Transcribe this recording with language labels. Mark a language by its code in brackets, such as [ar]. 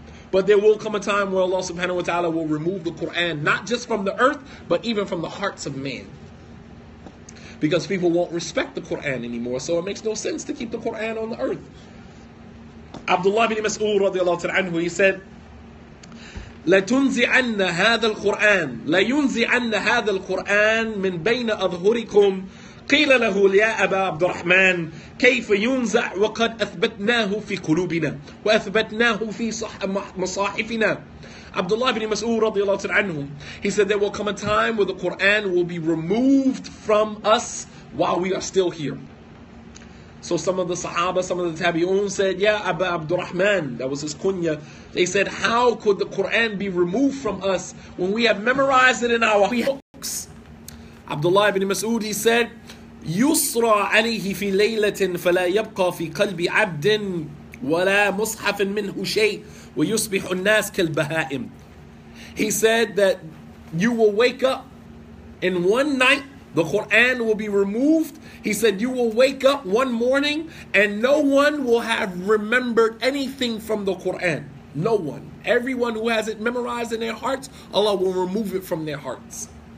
[en] But there will come a time where Allah subhanahu wa ta'ala will remove the Quran, not just from the earth, but even from the hearts of man. Because people won't respect the Quran anymore, so it makes no sense to keep the Quran on the earth. Abdullah bin Mas'ud radiallahu ta'ala anhu, he said [ar] لتنزعن هذا القرآن لينزعن هذا القرآن من بين أظهركم قيل له يا أبا عبد الرحمن كيف ينزع وقد أثبتناه في قلوبنا وأثبتناه في مصاحفنا. [en] Abdullah ibn Mas'ud radiallahu anhu, he said there will come a time where the Quran will be removed from us while we are still here. So some of the Sahaba, some of the Tabi'un said, Ya Aba Abdurrahman, that was his kunya. They said, how could the Quran be removed from us when we have memorized it in our books? Abdullah ibn Mas'ud, he said, [ar] يسرى عليه في ليلة فلا يبقى في قلب عبد ولا مصحف منه شيء ويصبح الناس كالبهائم. [en] He said that you will wake up in one night, the Quran will be removed. He said you will wake up one morning and no one will have remembered anything from the Quran. No one. Everyone who has it memorized in their hearts, Allah will remove it from their hearts.